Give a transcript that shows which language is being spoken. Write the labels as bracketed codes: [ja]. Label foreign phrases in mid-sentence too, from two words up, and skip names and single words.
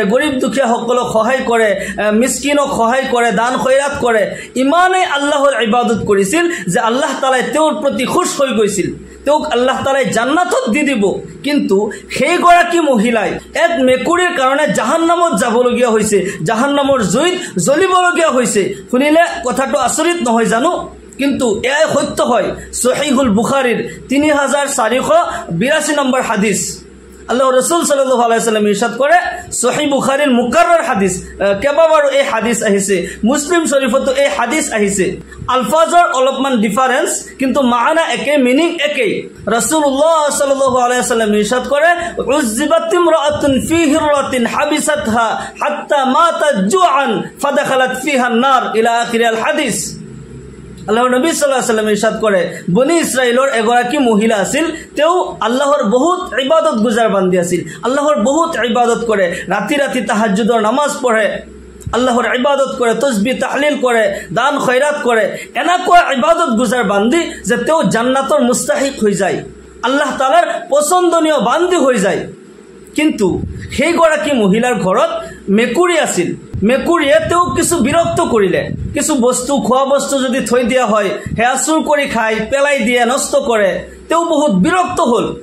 [as] গৰীব দুখীয়া সকলক সহায় কৰে মিসকিনক সহায় কৰে দান খয়ৰাত কৰে ইমানে আল্লাহৰ ইবাদত কৰিছিল যে আল্লাহ তাআলাই তেওঁৰ প্ৰতি খুশ হৈ গৈছিল তেওঁক আল্লাহ তাআলাই জান্নাতত দি দিব কিন্তু সেই গৰাকী মহিলাই এক মেকুৰীৰ কাৰণে জাহান্নামত যাবলগীয়া হৈছে জাহান্নামৰ জুইত জ্বলিবলগীয়া হৈছে শুনিলে কথাটো আচৰিত নহয় জানো কিন্তু এয়াই সত্য হয় সহিহুল বুখাৰীৰ 3482 নম্বৰ হাদিস আল্লাহ রাসূল [ar] صلى الله عليه وسلم [as] ইরশাদ করে সহিহ বুখারীর মুকাররর হাদিস কেবাবারো এই হাদিস আহিছে মুসলিম শরীফতো এই হাদিস আহিছে আলফাজৰ অলপমান ডিফারেন্স কিন্তু মানা একে মিনিং একে [ar] رسول الله صلى الله عليه وسلم [as] ইরশাদ করে [ar] عذبت امرأة في هرة حبستها حتى ماتت جوعا فدخلت فيها النار إلى آخر الحديث [as] আল্লাহর নবী [ar] صلى الله عليه وسلم [as] ইরশাদ করে বনি ইসরাইলৰ এগৰাকী মহিলা আছিল তেওঁ আল্লাহৰ বহুত ইবাদত গুজাৰ বান্ধি আছিল আল্লাহৰ বহুত ইবাদত কৰে ৰাতি ৰাতি তাহাজ্জুদৰ নামাজ পঢ়ে আল্লাহৰ ইবাদত কৰে তাসবিহ তাহলিল কৰে দান খয়ৰাত কৰে এনেকুৱা ইবাদত গুজাৰ বান্ধি যে তেওঁ জান্নাতৰ মুস্তাহিক হৈ যায় আল্লাহ তাআলাৰ পছন্দনীয় বান্ধি হৈ যায় কিন্তু সেই গৰাকী মহিলাৰ ঘৰত মেকুৰী আছিল মেকুৰীয়ে তেওঁ কিছু বিৰক্ত কৰিলে কিছু বস্তু খোৱা বস্তু যদি থৈ দিয়া হয় হেয়া চুৰ কৰি খায় পেলাই দিয়ে নষ্ট কৰে তেওঁ বহুত বিৰক্ত হল